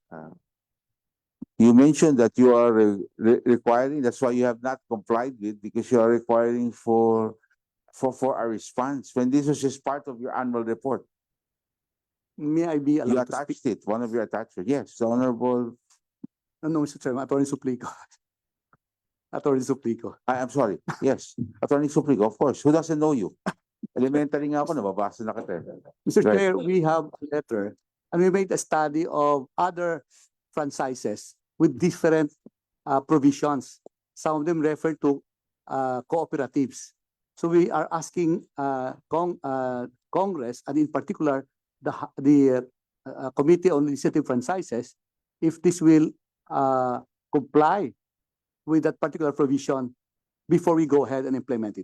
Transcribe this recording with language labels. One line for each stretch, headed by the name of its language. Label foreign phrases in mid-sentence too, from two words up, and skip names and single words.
English: You mentioned that you are requiring, that's why you have not complied with, because you are requiring for a response, when this was just part of your annual report. May I be You allowed to speak? attached it, one of your attachments. Yes, the Honorable, No, Mr. Chairman, Attorney Suplico. Attorney Suplico. I'm sorry, yes, Attorney Suplico, of course, who doesn't know you?
Filipino: Elementary nga ako, nababasa na kita.
English: Mr. Right. Chair, we have a letter and we made a study of other franchises with different provisions. Some of them refer to cooperatives. So we are asking Congress, and in particular the Committee on Legislative Franchises, if this will comply with that particular provision before we go ahead and implement it.